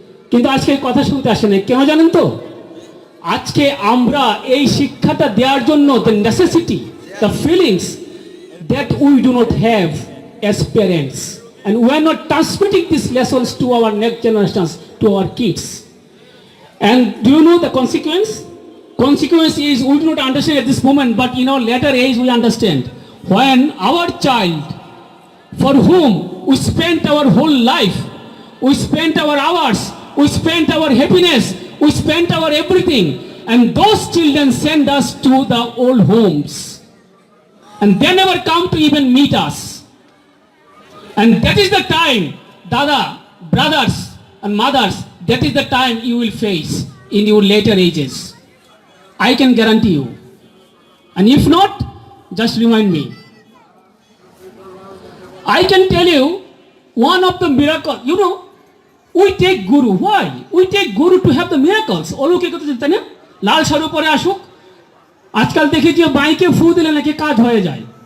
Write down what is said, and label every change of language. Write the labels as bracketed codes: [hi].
[bn] কিন্তু আজকে কথা শুনতে আসে না, কেন জানেন তো? আজকে আমরা এই শিক্ষাটা দেওয়ার জন্য [en] The necessity, the feelings that we do not have as parents, and we are not transmitting these lessons to our next generations, to our kids. And do you know the consequence? Consequence is we do not understand at this moment, but in our later age we understand. When our child, for whom we spent our whole life, we spent our hours, we spent our happiness, we spent our everything, and those children send us to the old homes. And they never come to even meet us. And that is the time, Dada, brothers and mothers, that is the time you will face in your later ages. I can guarantee you. And if not, just remind me. I can tell you one of the miracles, we take Guru. Why? We take Guru to have the miracles. [bn] লাল শাড়ি পরে আসুক, আজকাল দেখি যে বাইকে ফু দিলে নাকি কাজ হয়ে যায়.